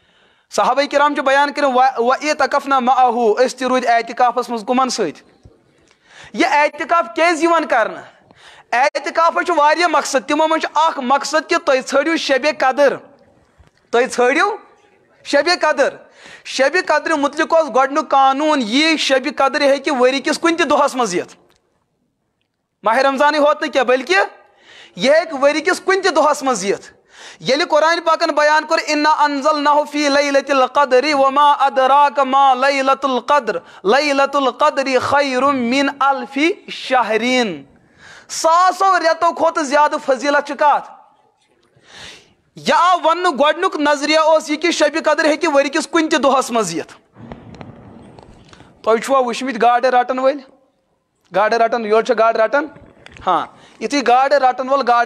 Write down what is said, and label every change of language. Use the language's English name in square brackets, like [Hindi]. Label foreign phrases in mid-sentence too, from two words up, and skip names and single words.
[Kashmiri] اعتکاف صحابہ کرام چھ بیان کرن [Arabic] وَإِتَقَفْنَا مَعَهُ [Kashmiri] أسۍ تہِ روٗدۍ اعتکافس منٛز کمن سۭتۍ یہ اعتکاف کیٛازِ یِوان کرنہٕ اعتکافس چھُ واریاہ مقصد تِمو منٛز چھُ اکھ مقصد کہِ تُہۍ ژھٲنٛڈِو شبِ قدر تُہۍ ژھٲنٛڈِو شبِ قدر شبِ قدرِ متعلق اوس گۄڈنیُک قانوٗن یی شبِ قدر ہیٚکہِ ؤری کِس کُنہِ تہِ دۄہس منٛز یِتھ ماہ رمضانٕے ہوت نہٕ کینٛہہ بلکہِ یہ ہیٚکہِ ؤری کِس کُنہِ تہِ دۄہس منٛز یِتھ ییٚلہِ قرآن پاکن بیان کوٚر [Arabic] اِنا انزلناہُ فی لیلۃ القدر وما ادراک ما لیلۃ القدر لیلۃ القدر خیر من الف شہر [Kashmiri] ساسو رٮ۪تو کھۄتہٕ زیادٕ فضیلت چھِ کتھ یہ آو وننہٕ گۄڈنیُک نظریہ اوس یہِ کہِ شبِ قدر ہیٚکہِ ؤری کِس کُنہِ تہِ دۄہس منٛز یِتھ تۄہہِ چھُوا وٕچھمٕتۍ گاڈٕ رٹن وٲلۍ گاڈٕ رٹن یورٕ چھِ گاڈٕ رٹان ہاں یُتھُے گاڈٕ رٹن وول گاڈٕ